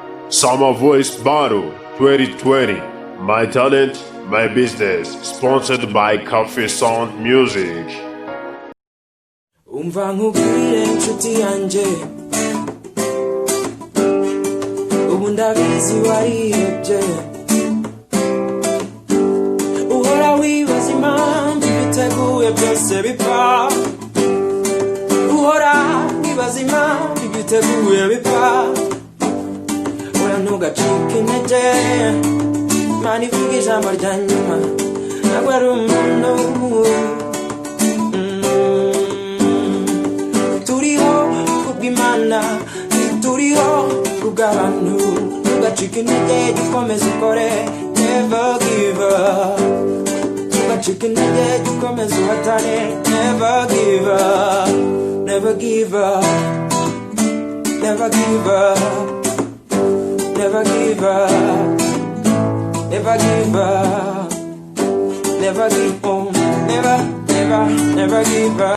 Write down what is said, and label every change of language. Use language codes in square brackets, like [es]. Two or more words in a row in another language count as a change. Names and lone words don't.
[en] Summer Voice Battle 2020. My talent, my business. Sponsored by Coffee Sound Music. [rw] umva nkubwire inshuti yanjye ubu ndabizi warihebye uhora wibaza impamvu ibiteguye byose bipfa uhora wibaza impamvu ibiteguye bipfa oya ntugacike intege Imana ivuga ijambo rya nyuma ntabwo ari umuntu Imana ituriho kubw'abantu ntugacike intege gikomeza ukore never [en] give up [rw] ntugacike intege gikomeza uhatane [en] never give up never give up never give up never give up never give up never give up never give up